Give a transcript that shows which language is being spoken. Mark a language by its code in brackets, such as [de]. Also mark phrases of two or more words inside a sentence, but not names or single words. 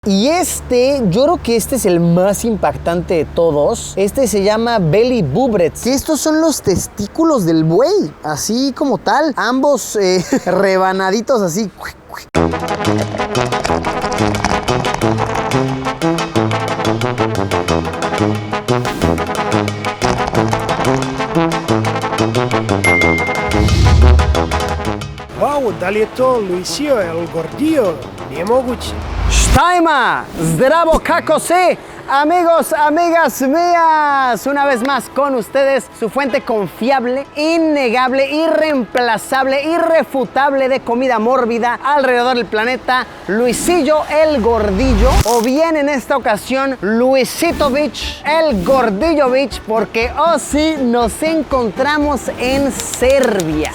[es] Y yo creo que este es el más impactante de todos. Este se llama belly bubrets. Que estos son los testículos del buey, así como tal. Ambos rebanaditos así. [sr] Wow, da li je to Luisio, el gordillo? Nije moguće. Štajma, zdravo, kako si? [es] Amigos, amigas mías, una vez más con ustedes, su fuente confiable, innegable, irreemplazable, irrefutable de comida mórbida alrededor del planeta, Luisillo el Gordillo, o bien en esta ocasión, Luisitovich el Gordillovich, porque oh sí, nos encontramos en Serbia.